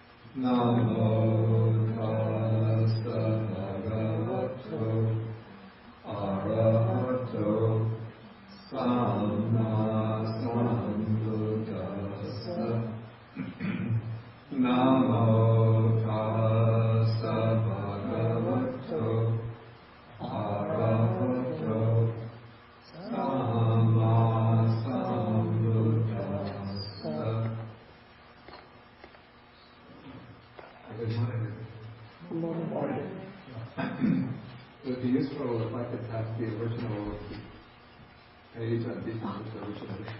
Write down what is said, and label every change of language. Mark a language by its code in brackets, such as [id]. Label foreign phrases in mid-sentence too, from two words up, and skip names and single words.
[pi] Namo tassa bhagavato arahato samma sambuddhassa. Namo tassa bhagavato arahato samma sambuddhassa. [en] It would be useful if I could have the original page on Bhikkhu's origination.